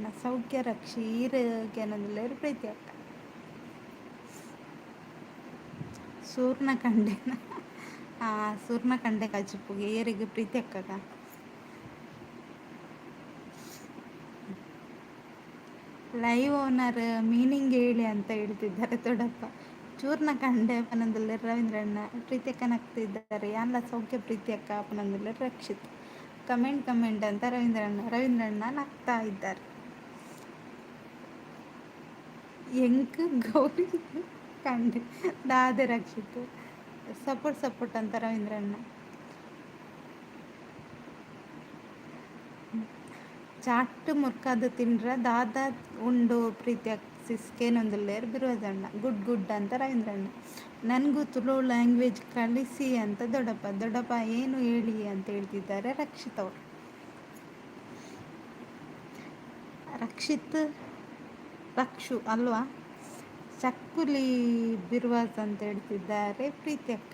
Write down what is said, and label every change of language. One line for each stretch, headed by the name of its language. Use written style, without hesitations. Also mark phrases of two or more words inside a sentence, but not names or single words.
Tulu: ಸೌಖ್ಯ ರಕ್ಷಿ ಈರಿಗೆ ಅನ್ನೋದಿಲ್ಲ ಪ್ರೀತಿ ಅಕ್ಕ. ಸೂರ್ನ ಕಂಡೆ ಕಜಿಪ್ಪುಗೆ ಏರಿಗೆ ಪ್ರೀತಿ ಅಕ್ಕಗ.
English: live owner meaning
Kannada: ಹೇಳಿ ಅಂತ ಹೇಳ್ತಿದ್ದಾರೆ ದೊಡ್ಡಪ್ಪ.
Tulu: ಚೂರ್ನ ಕಂಡೆ ಅಪ್ಪನಂದಲ್ಲ ರವೀಂದ್ರಣ್ಣ. ಪ್ರೀತಿ ಅಕ್ಕ ನಗ್ತಿದ್ದಾರೆ. ಯಾನ್ಲ ಸೌಖ್ಯ ಪ್ರೀತಿ ಅಕ್ಕ ಅಪ್ಪನಂದಲ್ಲ ರಕ್ಷಿತ್.
Kannada: ಕಮೆಂಟ್ ಅಂತ ರವೀಂದ್ರಣ್ಣ ನಗ್ತಾ ಇದ್ದಾರೆ.
Tulu: ಎಂಕ್ ಗೌರಿ ಕಂಡೆ ದಾದೆ ರಕ್ಷಿತ್.
Kannada: ಸಪೋರ್ಟ್ ಅಂತ ರವೀಂದ್ರಣ್ಣ.
Tulu: ಚಾಟ್ ಮುರ್ಕಾದ ತಿಂಡ್ರ ದಾದ ಉಂಡು ಪ್ರೀತಿ ಸಿಸ್ಕೇನೊಂದಿಲ್ಲೇರು ಬಿರುವದಣ್ಣ.
Kannada: ಗುಡ್ ಅಂತ ರವೀಂದ್ರಣ್ಣ. ನನಗೂ ತುಳು ಲ್ಯಾಂಗ್ವೇಜ್ ಕಲಿಸಿ ಅಂತ ದೊಡ್ಡಪ್ಪ ಏನು ಹೇಳಿ ಅಂತ ಹೇಳ್ತಿದ್ದಾರೆ ರಕ್ಷಿತ್ ಅವರು. ರಕ್ಷು ಅಲ್ವಾ. ಚಕ್ಕುಲಿ ಬಿರುವಾಸ್ ಅಂತ ಹೇಳ್ತಿದ್ದಾರೆ ಪ್ರೀತಿ ಅಕ್ಕ.